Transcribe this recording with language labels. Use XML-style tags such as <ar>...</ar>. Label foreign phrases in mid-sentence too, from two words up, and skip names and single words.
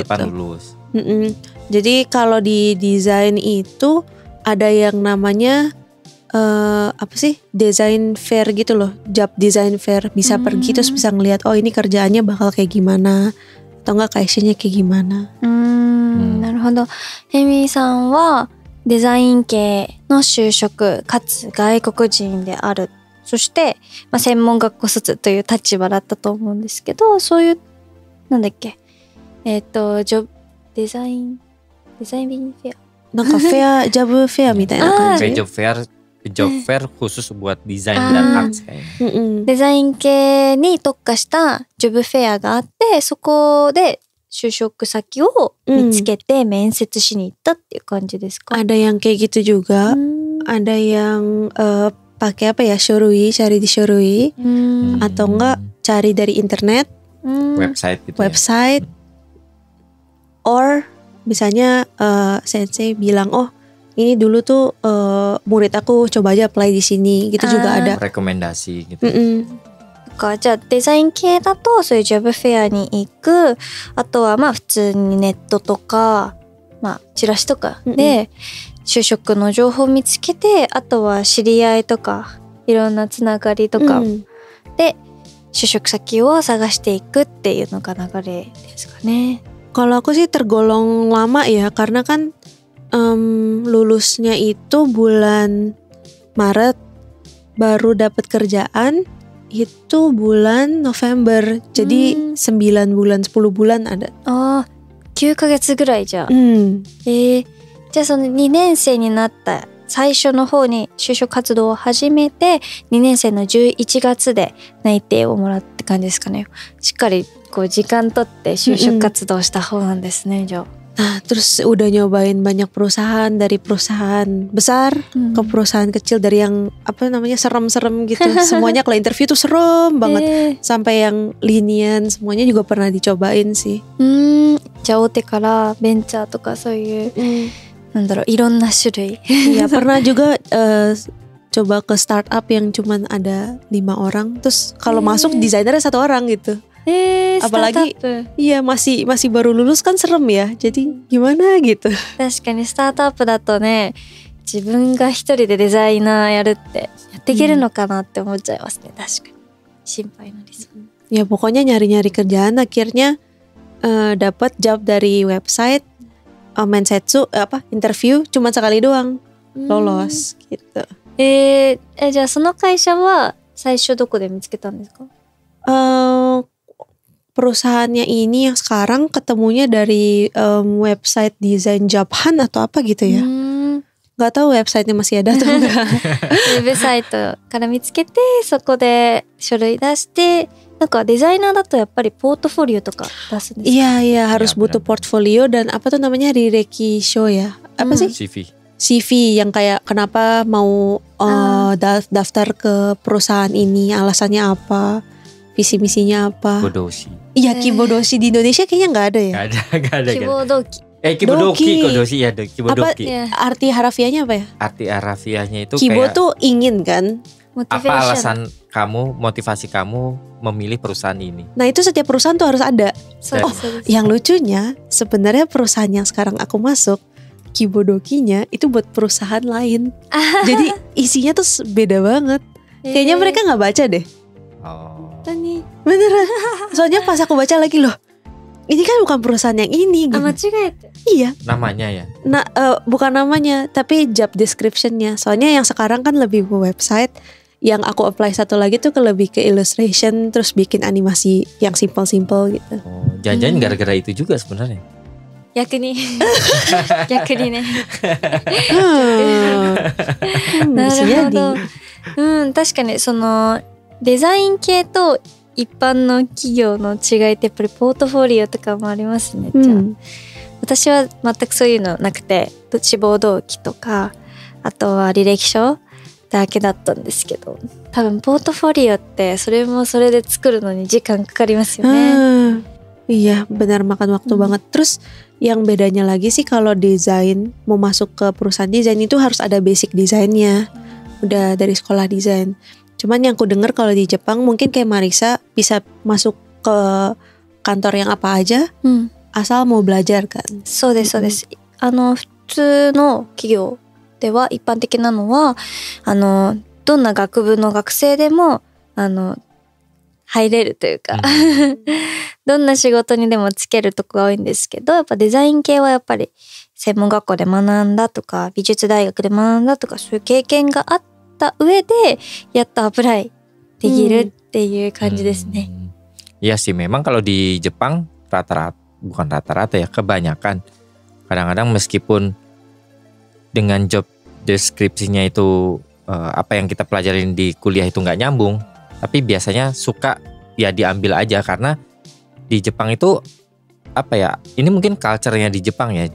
<id>depan lulus. Jadi kalau di desain itu ada yang namanya apa sih,</id> <en>design fair</en> <id>gitu loh,</id> <en>job design fair.</en> <id>Bisa pergi terus bisa ngelihat, oh ini kerjaannya bakal kayak gimana, atau enggak casingnya kayak gimana.</id> <ja>なるほど。ヘミさんはデザイン系の就職かつ外国人である。そして、専門学校卒という立場だったと思うんですけど、そういうなんだっけ、デザインフェア。なんかフェア、ジャブフェアみたいな感</ja> <id>Kayak</id> <ja>じ。</ja> <en>job fair</en> <id>khusus buat desain dan arts kayaknya.</id> <ja>デザイン系に特化したジョブフェアがあって、そこで就職先を見つけて面接しに行ったっていう感じですか？</ja> <id>Ada yang kayak gitu juga. Ada yang pakai apa ya, shorui, cari di shorui, atau enggak cari dari internet, Website gitu.</id> <en>website, or</en> <id>misalnya sensei bilang, oh ini dulu tuh murid aku coba aja apply di sini, gitu juga ada. Rekomendasi gitu.</id> <ja>じゃあデザイン系だとそういうジョブフェアに行く、あとは普通にネットとかチラシとかで就職の情報を見つけて、あとは知り合いとかいろんなつながりとかで就職先を探していくっていうのが流れですかね。</ja> <id>Kalau aku sih tergolong lama ya, karena kan lulusnya itu bulan Maret, baru dapat kerjaan itu bulan November. Jadi 9 bulan 10 bulan ada.</id> <ja>9 ヶ月ぐらいじゃあ。じゃあその2年生になった最初の方に就職活動を始めて、2年生の11月で内定をもらって感じですかね。しっかりこう時間取って就職活動した方なんですね、じゃあ。</ja> <id>Nah, terus udah nyobain banyak perusahaan, dari perusahaan besar ke perusahaan kecil, dari yang apa namanya serem-serem gitu. Semuanya kalau interview tuh serem banget, sampai yang lenient, semuanya juga pernah dicobain sih.</id> <ja>じゃあ大手からベンチャーとかそういう、なんだろう、いろんな種類。</ja> <id>Ya pernah juga coba ke startup yang cuman ada 5 orang, terus kalau masuk desainernya 1 orang gitu. Apalagi iya masih baru lulus kan serem ya. Jadi gimana gitu.</id> <ja>確かにスタートアップだとね、自分が一人でデザイナーやるってやっていけるのかなって思っちゃいますね。確かに心配になりそう。</ja> <id>Ya pokoknya nyari-nyari kerjaan, akhirnya dapat job dari website, mensetsu, interview cuma sekali doang lolos gitu.</id> <ja>じゃあその会社は最初どこで見つけたんですか？</ja> <id>Perusahaannya ini yang sekarang ketemunya dari website Design Japan atau apa gitu ya. Gak tahu websitenya masih ada atau enggak.</id> <ja>ウェブサイトから見つけて、そこで書類出して、なんかデザイナーだとやっぱりポートフォリオとか出すんですか？</ja> <id>Iya, harus Ya, butuh benar. portfolio dan apa tuh namanya Rireki Show ya. Apa sih? CV. CV yang kayak kenapa mau daftar ke perusahaan ini, alasannya apa, visi misinya apa. Kibodoshi. Iya, Kibodoshi di Indonesia kayaknya nggak ada ya. Gak ada.</id> <ja>希望動機。</ja> <id>Kibodoki, Doki. Kodoshi ya, Apa Kibodoki. Ya. arti harafiahnya apa ya? Arti harafiahnya itu Kibo kayak tuh ingin kan. apa alasan kamu, motivasi kamu memilih perusahaan ini. Nah itu setiap perusahaan tuh harus ada.</id> <ja>そうですそうです。</ja> <id>Yang lucunya sebenarnya perusahaan yang sekarang aku masuk, Kibodokinya itu buat perusahaan lain. Jadi isinya tuh beda banget. Kayaknya mereka nggak baca deh. Oh.</id> <ja>本当に。</ja> <id>Beneran. Soalnya pas aku baca lagi loh, ini kan bukan perusahaan yang ini gitu.</id> <ja>あ、間違えて。</ja> <id>Iya. Namanya ya. Nah, bukan namanya, tapi</id> <en>job description-</en> <id>nya. Soalnya yang sekarang kan lebih ke website. Yang aku apply satu lagi tuh lebih ke illustration, terus bikin animasi yang simple-simple gitu. Oh, jangan-jangan gara-gara itu juga sebenarnya.</id> <ja>逆に。逆にね。 な</ja> <id>Bisa</id> <ja>る</ja> <id>jadi.</id> <ja>ほど。うん、確かにそのデザイン系と一般の企業の違いってやっぱりポートフォリオとかもありますね。じゃあ、私は全くそういうのなくて、志望動機とか、あとは履歴書だけだったんですけど、多分ポートフォリオってそれもそれで作るのに時間かかりますよね。</ja> <id>Iya, benar makan waktu banget. Terus yang bedanya lagi sih kalau desain mau masuk ke perusahaan desain itu harus ada basic desainnya. Udah dari sekolah desain. Cuman yang ku dengar kalau di Jepang mungkin kayak Marisa bisa masuk ke kantor yang apa aja</id> <ja>うん、</ja> <id>asal mau belajar kan.</id> <ja>そうですそうです。普通の企業では一般的なのはどんな学部の学生でも入れるというか、どんな仕事にでもつけるとこが多いんですけど、やっぱデザイン系はやっぱり専門学校で学んだとか美術大学で学んだとかそういう経験があった上でやっとアプライできるっていう感じですね。</ja> <id>Iya sih, memang kalau di Jepang bukan rata-rata ya, kebanyakan kadang-kadang meskipun dengan job deskripsinya itu apa yang kita pelajarin di kuliah itu nggak nyambung, tapi biasanya suka ya diambil aja karena di Jepang itu apa ya, ini mungkin culture-nya di Jepang ya.</id>